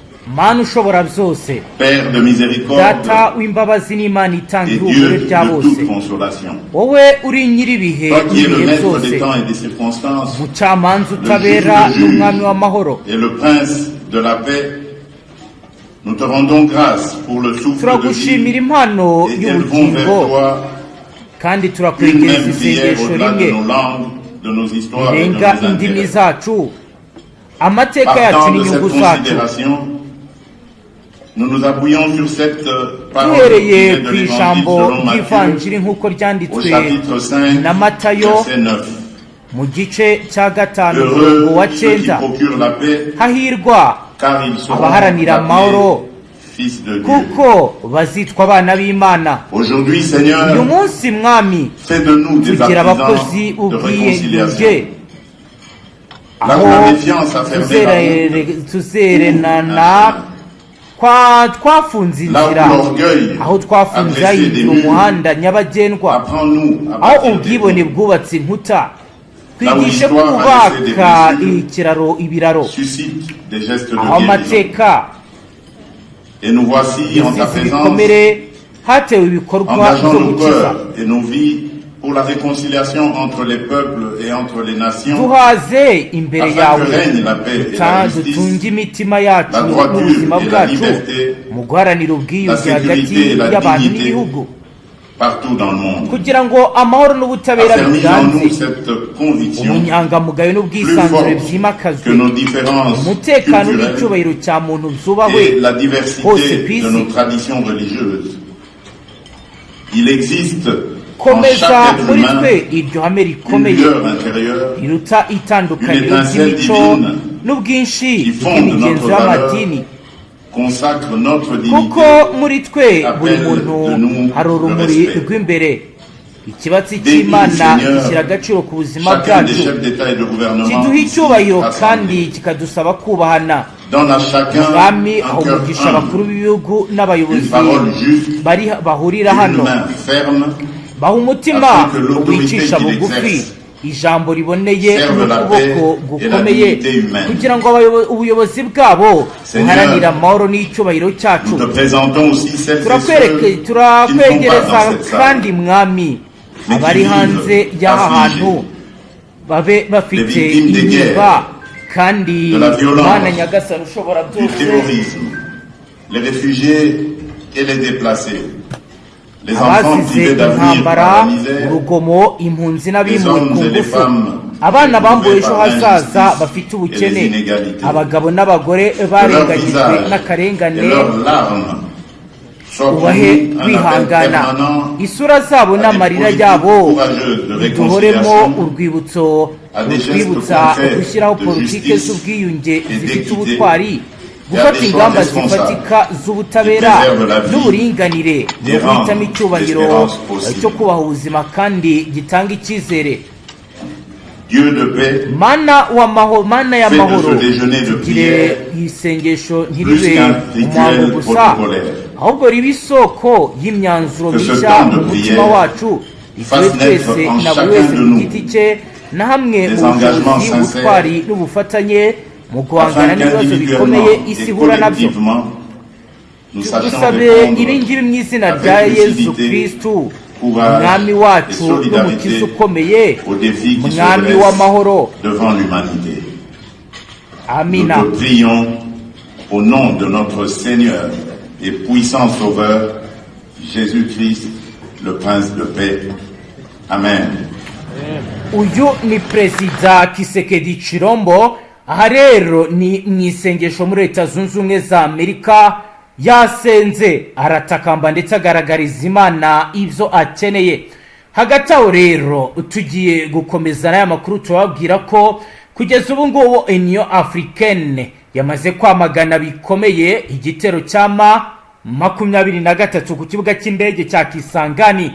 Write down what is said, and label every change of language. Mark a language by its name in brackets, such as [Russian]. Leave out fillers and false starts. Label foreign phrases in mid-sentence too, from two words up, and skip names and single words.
[Kinyarwanda] Mana ushobora byose, [French] Père de miséricorde [Kinyarwanda] data w'imbabazi n'Imana itanga [French] et [Kinyarwanda] ihumure [French] Dieu [Kinyarwanda] rya [French] de [Kinyarwanda] bose, [French] toute consolation. [Kinyarwanda] wowe uri nyir'ibihe [French] Toi qui es le [Kinyarwanda] n'ibihe [French] maître [Kinyarwanda] byose, [French] des temps et des circonstances, [Kinyarwanda] mucamanza [French] le [Kinyarwanda] utabera [French] juge [Kinyarwanda] n'umwami w'amahoro, [French] et le prince de la paix, nous te rendons grâce pour le souffle de [Kinyarwanda] turagushimira [French] vie [Kinyarwanda] impano [French] et élevons vers [Kinyarwanda] y'ubugingo [French] toi [Kinyarwanda] kandi [French] une [Kinyarwanda] turakwegereza [French] même prière [Kinyarwanda] isengesho [French] au-delà de [Kinyarwanda] rimwe [French] nos langues, de nos histoires et de nos [Kinyarwanda] rirenga indimi [French] intérêts. [Kinyarwanda] zacu, amateka yacu [French] Partant de [Kinyarwanda] n'inyungu [French] cette [Kinyarwanda] zacu. [French] considération, nous nous appuyons sur cette parole qui [Kinyarwanda] duhereye [French] vient de [Kinyarwanda] ku [French] l'Évangile [Kinyarwanda] ijambo [French] selon Matthieu [Kinyarwanda] ry'ivanjiri nk'uko [French] au [Kinyarwanda] ryanditswe [French] chapitre 5, [Kinyarwanda] na Matayo [French] verset 9. [Kinyarwanda] mu gice cya gatanu [French] Heureux [Kinyarwanda] umurongo wa [French] ceux qui [Kinyarwanda] cyenda. [French] procurent la paix, [Kinyarwanda] Hahirwa [French] car ils seront [Kinyarwanda] abaharanira amahoro, [French] appelés fils de Dieu. [Kinyarwanda] kuko bazitwa abana b'Imana. [French] Aujourd'hui, [Kinyarwanda] uyu [French] Seigneur, [Kinyarwanda] munsi mwami, [French] fais de nous des [Kinyarwanda] tugira [French] artisans [Kinyarwanda] abakozi [French] de réconciliation. [Kinyarwanda] ubwiyunge, [French] Là où la méfiance a fermé la route, [Kinyarwanda] tuzerenana twafunze [French] là où [Kinyarwanda] inzira, [French] l'orgueil [Kinyarwanda] aho [French] a [Kinyarwanda] twafunze [French] dressé des [Kinyarwanda] ahitira [French] murs, [Kinyarwanda] umuhanda nyabagendwa, [French] apprends-nous à [Kinyarwanda] aho [French] bâtir des [Kinyarwanda] ubwibone [French] ponts. [Kinyarwanda] bwubatse inkuta, [French] Là où [Kinyarwanda] twigishe [French] l'histoire a [Kinyarwanda] kubaka [French] laissé des blessures, [Kinyarwanda] ikiraro ibiraro, [French] suscite des gestes de [Kinyarwanda] aho [French] guérison. [Kinyarwanda] amateka [French] Et nous voici en ta [Kinyarwanda] yasize [French] présence, [Kinyarwanda] ibikomere, hatewe ibikorwa [French] engageant [Kinyarwanda] byo [French] nos [Kinyarwanda] gukiza. [French] cœurs et nos vies pour la réconciliation entre les peuples et entre les nations, [Kinyarwanda] duhaze imbere [French] afin [Kinyarwanda] yawe, [French] que règne la paix et la [Kinyarwanda] dutunge [French] justice, [Kinyarwanda] imitima yacu [French] la droiture [Kinyarwanda] n'ubuzima [French] et la [Kinyarwanda] bwacu [French] liberté, [Kinyarwanda] mu guharanira [French] la [Kinyarwanda] ubwiyunge [French] sécurité [Kinyarwanda] hagati [French] et la [Kinyarwanda] y'abantu [French] dignité [Kinyarwanda] n'ibihugu, [French] partout dans le monde. [Kinyarwanda] kugira ngo amahoro n'ubutabera [French] Affermis en nous [Kinyarwanda] biganze, [French] cette conviction [Kinyarwanda] ubunyangamugayo [French] plus [Kinyarwanda] n'ubwisanzure [French] forte [Kinyarwanda] byimakazwe, [French] que nos différences [Kinyarwanda] umutekano [French] culturelles [Kinyarwanda] n'icyubahiro cya muntu byubahwe [French] et la [Kinyarwanda] hose [French] diversité [Kinyarwanda] ku [French] de [Kinyarwanda] isi. [French] nos traditions religieuses. Il existe en [Kinyarwanda] komeza [French] chaque être [Kinyarwanda] muri [French] humain [Kinyarwanda] twe iryo hame [French] une [Kinyarwanda] rikomeye [French] lueur intérieure [Kinyarwanda] riruta itandukaniro [French] une étincelle [Kinyarwanda] ry'imico [French] divine [Kinyarwanda] n'ubwinshi [French] qui fonde [Kinyarwanda] bw'imigenzo [French] notre [Kinyarwanda] y'amadini, [French] consacre notre [Kinyarwanda] kuko [French] dignité, [Kinyarwanda] muri twe buri [French] appelle [Kinyarwanda] muntu [French] de nous [Kinyarwanda] hari [French] le [Kinyarwanda] urumuri [French] respect. [Kinyarwanda] rw'imbere. Ikibatsi [French] Bénis, [Kinyarwanda] cy'Imana [French] Seigneur, [Kinyarwanda] gishyira agaciro ku buzima [French] chacun des [Kinyarwanda] bwacu, [French] chefs d'État et de gouvernement [Kinyarwanda] kiduha [French] ici [Kinyarwanda] icyubahiro [French] rassemblés. [Kinyarwanda] kandi kikadusaba kubahana. [French] Donne à chacun [Kinyarwanda] Mwami, [French] un cœur [Kinyarwanda] umugisha abakuru [French] humble, [Kinyarwanda] b'ibihugu [French] une [Kinyarwanda] n'abayobozi [French] parole juste, [Kinyarwanda] bahurira [French] une [Kinyarwanda] hano, [French] main ferme, [Kinyarwanda] baha umutima [French] afin que l'autorité [Kinyarwanda] wicisha [French] qu'il [Kinyarwanda] bugufi, [French] exerce [Kinyarwanda] ijambo riboneye [French] serve la [Kinyarwanda] n'ukuboko [French] paix et la [Kinyarwanda] gukomeye, [French] dignité humaine. [Kinyarwanda] kugira ngo ubuyobozi bwabo [French] Seigneur, [Kinyarwanda] buharanire amahoro n'icyubahiro cyacu. [French] nous te présentons aussi celles et ceux qui ne sont [Kinyarwanda] turakwegereza [French] pas dans cette salle, [Kinyarwanda] kandi mwami, [French] mais [Kinyarwanda] abari [French] qui [Kinyarwanda] hanze [French] vivent [Kinyarwanda] y'aha [French] affligés, [Kinyarwanda] hantu babe bafite [French] les victimes des [Kinyarwanda] intimba, kandi [French] de la violence, [Kinyarwanda] Mana nyagasani ushobora [French] du [Kinyarwanda] byose, [French] terrorisme, les réfugiés et les déplacés, les enfants [Kinyarwanda] abazize [French] privés d'avenir [Kinyarwanda] intambara, [French] par la misère, [Kinyarwanda] urugomo, impunzi [French] les [Kinyarwanda] n'abimuwe [French] hommes [Kinyarwanda] ku [French] et les [Kinyarwanda] ngufu, [French] femmes [Kinyarwanda] abana bambuwe ejo [French] par [Kinyarwanda] hazaza [French] l'injustice [Kinyarwanda] bafite [French] et [Kinyarwanda] ubukene, [French] les inégalités. [Kinyarwanda] abagabo n'abagore [French] Que leur [Kinyarwanda] barengagijwe [French] visage [Kinyarwanda] n'akarengane [French] et leurs larmes soient pour [Kinyarwanda] ubahe [French] nous un appel [Kinyarwanda] kwihangana, [French] permanent [Kinyarwanda] isura zabo [French] à des [Kinyarwanda] n'amarira [French] politiques [Kinyarwanda] yabo [French] courageuses de [Kinyarwanda] biduhoremo [French] réconciliation, [Kinyarwanda] urwibutso [French] à des gestes [Kinyarwanda] rutwibutsa [French] concrets [Kinyarwanda] gushyiraho [French] de [Kinyarwanda] politike [French] justice [Kinyarwanda] z'ubwiyunge [French] et [Kinyarwanda] zifite [French] d'équité, [Kinyarwanda] ubutwari, [French] et à [Kinyarwanda] gufata [French] des choix [Kinyarwanda] ingamba [French] responsables [Kinyarwanda] zifatika z'ubutabera [French] qui préservent la vie, [Kinyarwanda] n'uburinganire, [French] des [Kinyarwanda] no guhitamo [French] rangs, [Kinyarwanda] icyubahiro [French] l'espérance possible. [Kinyarwanda] cyo kubaha ubuzima kandi gitanga icyizere. [French] Dieu de paix, [Kinyarwanda] Mana y'amahoro, [French] Fais de ce déjeuner de [Kinyarwanda] tugire [French] prière [Kinyarwanda] isengesho [French] plus [Kinyarwanda] ntiribe [French] qu'un [Kinyarwanda] umuhango [French] rituel [Kinyarwanda] gusa, [French] protocolaire. [Kinyarwanda] ahubwo ribe isoko y'imyanzuro [French] Que ce [Kinyarwanda] mishya [French] temps de [Kinyarwanda] mu mutima [French] prière [Kinyarwanda] wacu, ituwe [French] fasse naître [Kinyarwanda] twese [French] en [Kinyarwanda] na buri [French] chacun [Kinyarwanda] wese [French] de [Kinyarwanda] ku [French] nous [Kinyarwanda] giti cye, na hamwe [French] des [Kinyarwanda] mu [French] engagements [Kinyarwanda] bushobozi, [French] sincères, [Kinyarwanda] ubutwari n'ubufatanye mu guhangana [French] afin [Kinyarwanda] n'ibibazo bikomeye [French] qu'individuellement [Kinyarwanda] isi [French] et [Kinyarwanda] ihura nabyo. [French] collectivement, nous sachions [Kinyarwanda] Dusabe [French] répondre [Kinyarwanda] iringiri mu izina [French] avec [Kinyarwanda] rya Yesu [French] lucidité, [Kinyarwanda] Kristu, [French] courage [Kinyarwanda] umwami [French] et [Kinyarwanda] wacu [French] solidarité [Kinyarwanda] n'umukiza ukomeye, [French] aux défis qui se [Kinyarwanda] umwami [French] dressent [Kinyarwanda] w'amahoro. [French] devant l'humanité. Nous [Kinyarwanda] Amina. [French] te prions au nom de notre Seigneur et puissant Sauveur, Jésus-Christ, le Prince de paix. Amen. [Kinyarwanda] Uyu ni Perezida Kisekedi Chirombo. Aha rero ni mu isengesho muri Leta Zunze Ubumwe za Amerika, yasenze aratakamba ndetse agaragariza Imana ibyo akeneye. Hagati aho rero tugiye gukomeza n'aya makuru tubabwira ko kugeza ubu ngubu Union Africaine yamaze kwamagana bikomeye igitero cy'ama 23 ku kibuga cy'indege cya Kisangani.